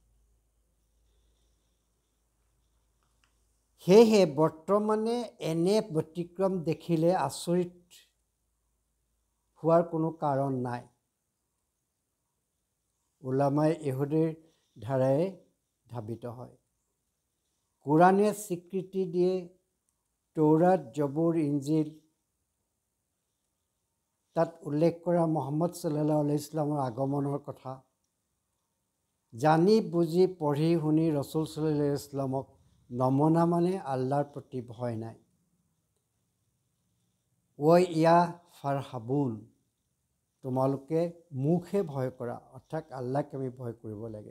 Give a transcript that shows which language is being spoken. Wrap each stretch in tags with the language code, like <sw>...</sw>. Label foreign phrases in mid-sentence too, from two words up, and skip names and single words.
<as>সেয়েহে বৰ্তমানে এনে ব্যতিক্ৰম দেখিলে আচৰিত হোৱাৰ কোনো কাৰণ নাই। উলামাই ইহুদীৰ ধাৰাই ধাবিত হয়। কোৰাণে স্বীকৃতি দিয়ে তৌৰাত, জবুৰ, ইঞ্জিল, তাত উল্লেখ কৰা মুহাম্মদ</as> <ar>صلى الله عليه</ar> <as>ইছলামৰ আগমনৰ কথা। জানি বুজি পঢ়ি শুনি ৰচুল</as> <ar>صلى الله عليه</ar> <as>ইছলামক নমনা মানে আল্লাহৰ প্ৰতি ভয় নাই।</as> <ar>إياي فارهبون,</ar> <as>তোমালোকে মুখে ভয় কৰা, অৰ্থাৎ আল্লাহক আমি ভয় কৰিব লাগে।</as>